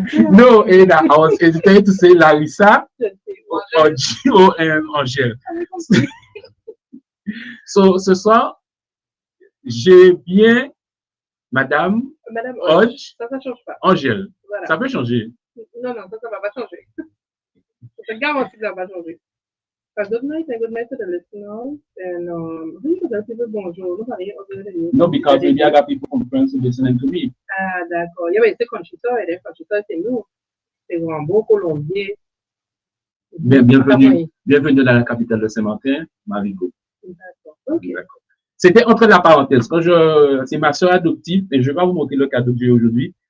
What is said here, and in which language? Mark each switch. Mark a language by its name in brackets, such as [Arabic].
[English] No, Ada, I was hesitating to say Larissa Hodge or Angèle. [French] So, ce soir, j'ai bien Madame Hodge, ça change pas. Angèle. Voilà. Ça peut changer. Non, ça va pas changer. Je te garantis que ça va pas changer. [English] Good night and good night to the listeners. And really, bonjour. No, because maybe I got people from France listening to me. [French] Ah, d'accord. Yeah, mais c'est Conchita, c'est nous. C'est un beau Colombier. Bienvenue dans la capitale de Saint-Martin, Marigot. D'accord. Okay. D'accord. C'était entre la parenthèse. C'est ma soeur adoptive et je vais pas vous montrer le cadeau que j'ai aujourd'hui.